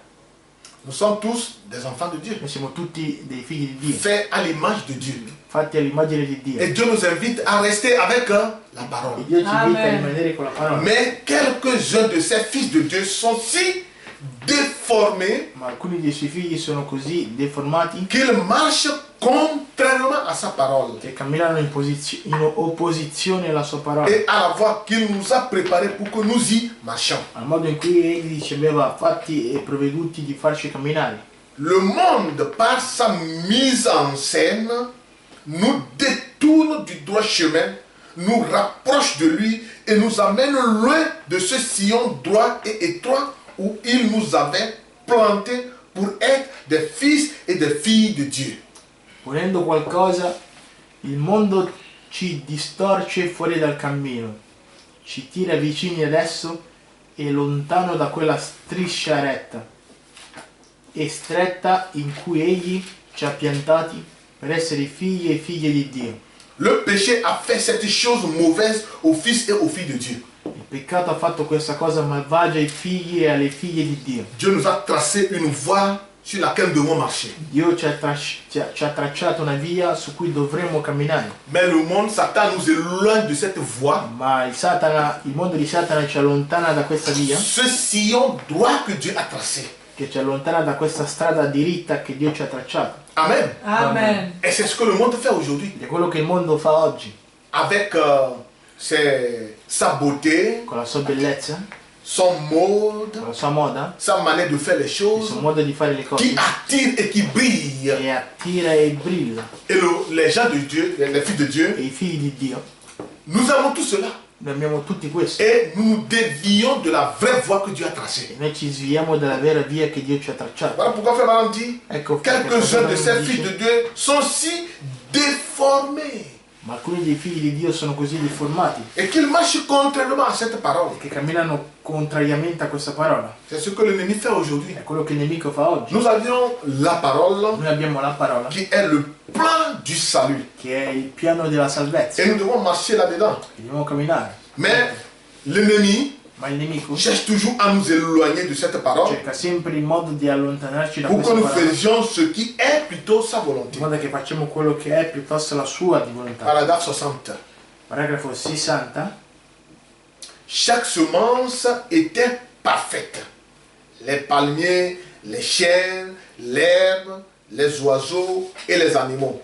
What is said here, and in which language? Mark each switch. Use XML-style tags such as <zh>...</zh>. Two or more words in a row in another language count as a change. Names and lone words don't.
<fr>Nous sommes tous des enfants de Dieu,</fr> <it>Noi siamo tutti dei figli di Dio,</it> <fr>faits à l'image de Dieu.</fr> <it>fatti all'immagine di Dio.</it> <fr>Et Dieu nous invite à rester avec la</fr> <it>E</it> <fr>parole.</fr> <it>Dio ci invita a Amen. rimanere con la parola.</it> <fr>Mais quelques-uns de ces fils de Dieu sont si déformés</fr> <it>Ma alcuni dei suoi figli sono così deformati</it> <fr>qu'ils marchent contrairement à sa parole</fr> <it>che camminano in opposizione alla sua parola,</it> <fr>et à la voie qu'il nous a préparée pour que nous y marchions.</fr> <it>al modo in cui egli ci aveva fatti e provveduti di farci camminare.</it> <fr>Le monde, par sa mise en scène, nous détourne du droit chemin, nous rapproche de lui et nous amène loin de ce sillon droit et étroit où il nous avait plantés pour être des fils et des filles de Dieu.</fr> <it>Ponendo qualcosa, il mondo ci distorce fuori dal cammino, ci tira vicini adesso e lontano da quella striscia retta e stretta in cui Egli ci ha piantati per essere figli e figlie di Dio.</it> <fr>Le péché a fait cette chose mauvaise aux fils et aux filles de Dieu.</fr> <it>Il peccato ha fatto questa cosa malvagia ai figli e alle figlie di Dio.</it> <fr>Dieu nous a tracé une voie sur laquelle nous devons marcher.</fr> <it>Dio ci ha tracciato una via su cui dovremmo camminare.</it> <fr>Mais le monde, Satan nous éloigne de cette voie.</fr> <it>Ma il mondo di Satana ci allontana da questa via,</it> <fr>Ce sillon droit que Dieu a tracé.</fr> <it>che ci allontana da questa strada diritta che Dio ci ha tracciato.</it> <fr>Amen.</fr> <it>Amen.</it> <fr>Et c'est ce que le monde fait aujourd'hui.</fr> <it>Ed è quello che il mondo fa oggi,</it> <fr>Avec sa beauté,</fr> <it>con la sua bellezza,</it> <fr>son mode,</fr> <it>con la sua moda,</it> <fr>sa manière de faire les</fr> <it>il</it> <fr>choses,</fr> <it>suo modo di fare le</it> <fr>qui</fr> <it>cose,</it> <fr>attire et qui brille.</fr> <it>e attira e brilla.</it> <fr>Et les gens de Dieu, les filles de Dieu,</fr> <it>E i figli di Dio,</it> <fr>nous avons tout cela.</fr> <it>noi abbiamo tutti questo.</it> <fr>Et nous nous dévions de la vraie voie que Dieu a tracée.</fr> <it>E noi ci sviamo dalla vera via che Dio ci ha tracciato.</it> <fr>Voilà pourquoi Frère Madame dit,</fr> <it>Ecco perché</it> <fr>quelques-uns de</fr> <it>Fratello</it> <fr>ces</fr> <it>dice,</it> <fr>filles de Dieu sont si déformés</fr> <it>ma alcuni dei figli di Dio sono così deformati</it> <fr>et qu'ils marchent contrairement à cette parole.</fr> <it>che camminano contrariamente a questa parola.</it> <fr>C'est ce que l'ennemi fait aujourd'hui.</fr> <it>È quello che il nemico fa oggi.</it> <fr>Nous avions la parole</fr> <it>Noi abbiamo la parola,</it> <fr>qui est le plan du salut.</fr> <it>che è il piano della salvezza,</it> <fr>Et nous devons marcher là-dedans.</fr> <it>che dobbiamo camminare.</it> <fr>Mais l'ennemi</fr> <it>Ma il nemico</it> <fr>cherche toujours à nous éloigner de cette parole</fr> <it>cerca sempre il modo di allontanarci da</it> <fr>pour que</fr> <it>questa</it> <fr>nous</fr> <it>parola,</it> <fr>faisions ce qui est plutôt sa</fr> <it>in</it> <fr>volonté.</fr> <it>modo che facciamo quello che è piuttosto la sua di volontà.</it> <fr>Paragraphe 60.</fr> <it>Paragrafo 60.</it> <fr>Chaque semence était parfaite. Les palmiers, les chênes, l'herbe, les oiseaux et les animaux.</fr>